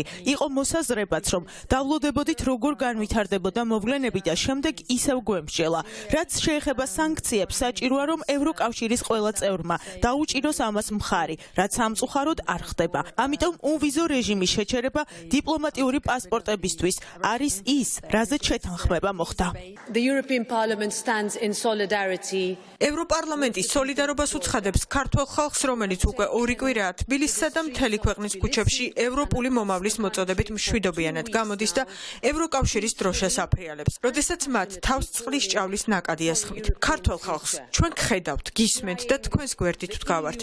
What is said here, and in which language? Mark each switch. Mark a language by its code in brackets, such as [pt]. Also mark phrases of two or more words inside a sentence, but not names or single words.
[ka] იყო მოსაზრებაც, რომ დავლოდებოდით როგორ განვითარდებოდა მოვლენები და შემდეგ ისევ გვემსჯელა. რაც შეეხება ეხება სანქციებს, საჭიროა რომ ევროკავშირის ყველა წევრმა დაუჭიროს ამას მხარი, რაც სამწუხაროდ არ ხდება. ამიტომ უვიზო რეჟიმის შეჩერება დიპლომატიური პასპორტებისთვის არის ის, რაზეც შეთანხმება მოხდა. [en] The European Parliament stands in solidarity. [ka] ევროპარლამენტი სოლიდარობას უცხადებს ქართულ ხალხს, რომელიც უკვე 2 კვირაა თბილისსა და მთელი ქვეყნის ქუჩებში ევროპული მომავლის მოწოდებით მშვიდობიანად გამოდის და ევროკავშირის დროშას აფრიალებს. როდესაც მათ თავს წყლის ჭავლის ნაკადი ასხმით. ქართულ ხალხს ჩვენ გხედავთ, გისმენთ და თქვენს გვერდით ვდგავართ.